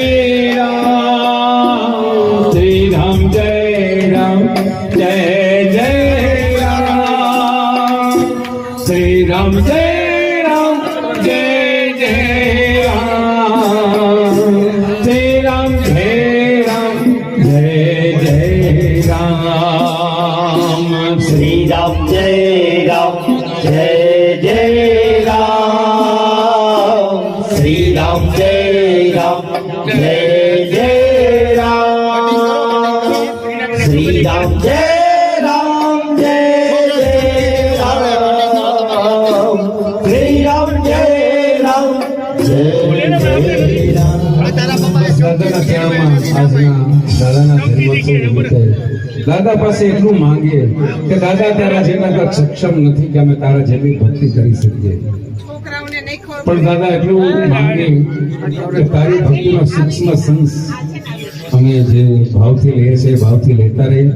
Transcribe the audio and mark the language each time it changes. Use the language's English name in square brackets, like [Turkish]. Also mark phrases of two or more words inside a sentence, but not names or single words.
[Gujarati] રામ શ્રી રામ જય રામ જય જય રામ શ્રી રામ જય રામ જય જય રામ શ્રી રામ જય રામ જય જય રામ श्री राम जय राम जय जय राम श्री राम जय राम जय जय राम રામ જય રામ જય રામ શ્રી રામ જય રામ જય રામ દાદાના ત્યાગમાં આજના દાદાના જન્મોત્સવ નિમિત્તે દાદા પાસે એટલું માંગીએ કે દાદા તારા જેના તો સક્ષમ નથી કે અમે તારા જેવી ભક્તિ કરી શકીએ, પણ દાદા એટલું માંગીએ કે તારી ભક્તિનો સૂક્ષ્મ સંસ અમે જે ભાવથી લઈએ છીએ ભાવથી લેતા રહીએ.